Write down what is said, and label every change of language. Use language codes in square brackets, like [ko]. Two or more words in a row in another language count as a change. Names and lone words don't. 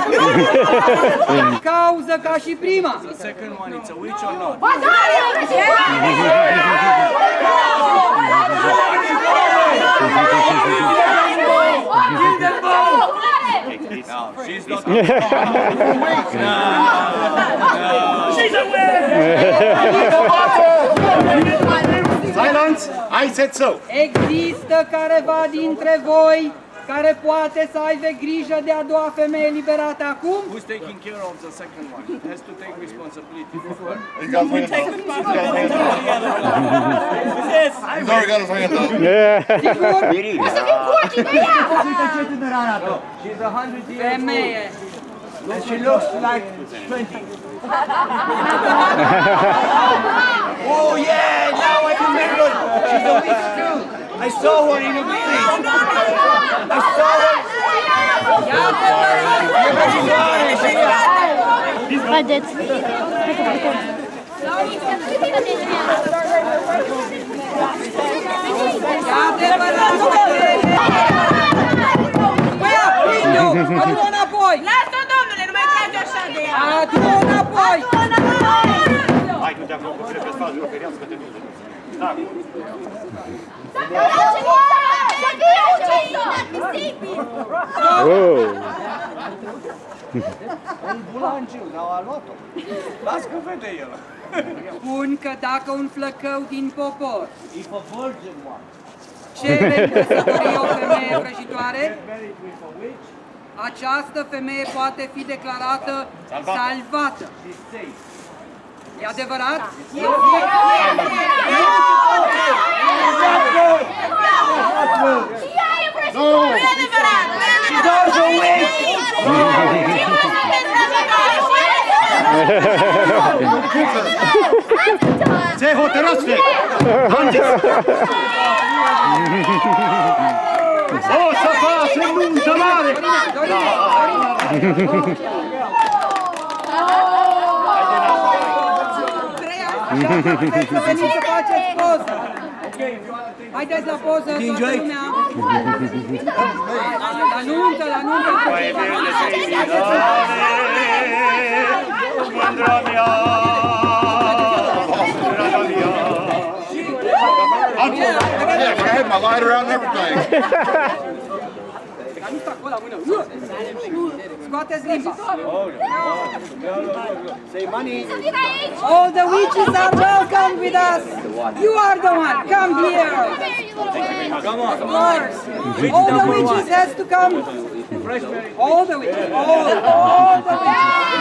[ro] Cauză ca și prima. [en] The second one, it's a witch or not? No, she's not a witch. She's a witch! Silence! I said so. [ro] Există careva dintre voi care poate să aibă grijă de a doua femeie liberată acum? [en] Who's taking care of the second one? Has to take responsibility for her. He's already got his hand up. [ro] Sigur? [en] She's 100 years [ro] Femeie. [en] old. And she looks like 20. Oh yeah, now I remember. She's a witch too. I saw her in a village. I saw her. [ro] Haideți! Adu-o înapoi! Lasă-o, domnule, nu mai trage așa de ea! Adu-o înapoi! Hai, nu te acolo, că trebuie să faci groperească de mine. Da. Un bulangiu, dar a luat-o. Las că vede el. Spun că dacă un flăcău din popor [en] If a virgin one [ro] cere în căsătorie o femeie vrăjitoare, [en] married with a witch, [ro] această femeie poate fi declarată salvată. [en] she's safe. [ro] E adevărat? [en] She's also a witch! [ro] Se hotărăște! O să face nuntă mare! Vreți să veniți să faceți poză? Haideți la poză, toată lumea! La nuntă, la nuntă! Mândra mea! [en] I had my lighter out and everything. [ro] Scoateți limba! [en] Say money! All the witches are welcome with us! You are the one! Come here! Come on! Of course! All the witches has to come! All the witches! All the witches!